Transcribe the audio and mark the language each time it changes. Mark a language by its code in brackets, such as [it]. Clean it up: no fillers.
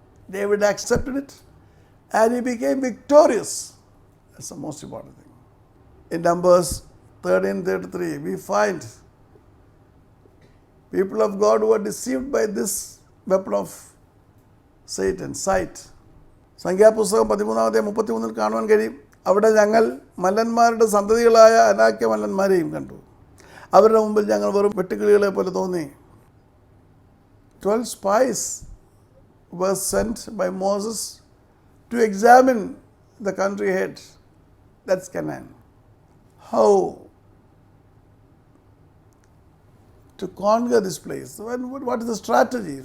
[en] David accepted it and he became victorious. That's the most important thing. In Numbers 13:33, we find people of God who are deceived by this weapon of Satan, sight. [ml] സംഖ്യാപുസ്തകം 13-ാം കാണുവാൻ കഴിയും. അവിടെ ഞങ്ങൾ മല്ലന്മാരുടെ സന്തതികളായ അനാക്യ മല്ലന്മാരെയും കണ്ടു. അവരുടെ മുമ്പിൽ ഞങ്ങൾ വെറും വെട്ടുക്കിളികളെ പോലെ തോന്നി. [en] 12 spies were sent by Moses to examine the country ahead. That's Canaan. How to conquer this place? What is the strategy?